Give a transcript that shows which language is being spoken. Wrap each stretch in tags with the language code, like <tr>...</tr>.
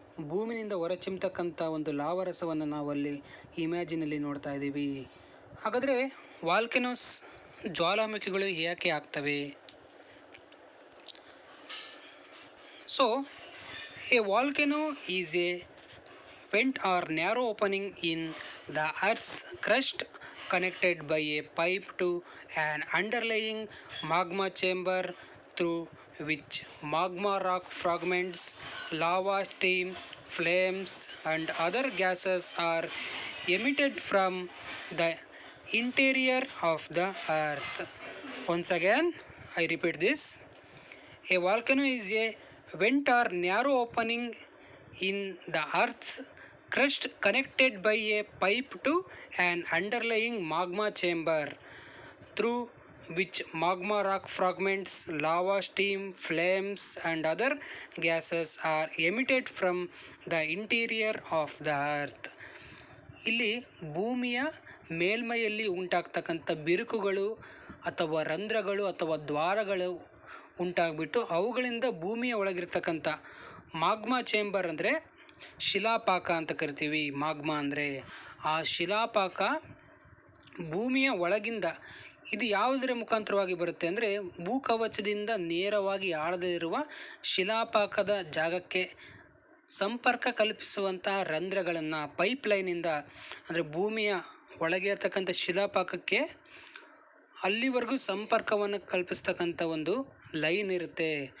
<kn>ಭೂಮಿನಿಂದ ಹೊರಚಿಮ್ತಕ್ಕಂಥ ಒಂದು ಲಾವರಸವನ್ನು ನಾವು ಅಲ್ಲಿ ಇಮ್ಯಾಜಿನಲ್ಲಿ ನೋಡ್ತಾ ಇದ್ದೀವಿ. ಹಾಗಾದರೆ ವಾಲ್ಕೆನೋಸ್, ಜ್ವಾಲಾಮುಖಿಗಳು ಯಾಕೆ ಆಗ್ತವೆ?</kn> <en>So a volcano is a vent or narrow opening in the earth's crust connected by a pipe to an underlying magma chamber through which magma rock fragments, lava, steam, flames and other gases are emitted from the interior of the earth. Once again, I repeat this. A volcano is a vent or narrow opening in the earth's crust connected by a pipe to an underlying magma chamber through which magma rock fragments, lava, steam, flames and other gases are emitted from the interior of the earth.</en> <kn>ಇಲ್ಲಿ ಭೂಮಿಯ ಮೇಲ್ಮೈಯಲ್ಲಿ ಉಂಟಾಗ್ತಕ್ಕಂಥ ಬಿರುಕುಗಳು ಅಥವಾ ರಂಧ್ರಗಳು ಅಥವಾ ದ್ವಾರಗಳು ಉಂಟಾಗ್ಬಿಟ್ಟು ಅವುಗಳಿಂದ ಭೂಮಿಯ ಒಳಗಿರ್ತಕ್ಕಂಥ ಮಾಗ್ಮಾ chamber ಅಂದರೆ ಶಿಲಾಪಾಕ ಅಂತ ಕರಿತೀವಿ. ಮಾಗ್ಮಾ ಅಂದರೆ ಆ ಶಿಲಾಪಾಕ ಭೂಮಿಯ ಒಳಗಿಂದ ಇದು ಯಾವುದರ ಮುಖಾಂತರವಾಗಿ ಬರುತ್ತೆ ಅಂದರೆ ಭೂಕವಚದಿಂದ ನೇರವಾಗಿ ಆಳದಲ್ಲಿರುವ ಶಿಲಾಪಾಕದ ಜಾಗಕ್ಕೆ ಸಂಪರ್ಕ ಕಲ್ಪಿಸುವಂತಹ ರಂಧ್ರಗಳನ್ನು ಪೈಪ್ಲೈನಿಂದ, ಅಂದರೆ ಭೂಮಿಯ ಒಳಗೆ ಇರ್ತಕ್ಕಂಥ ಶಿಲಾಪಾಕಕ್ಕೆ ಅಲ್ಲಿವರೆಗೂ ಸಂಪರ್ಕವನ್ನು ಕಲ್ಪಿಸ್ತಕ್ಕಂಥ ಒಂದು ಲೈನ್ ಇರುತ್ತೆ.</kn>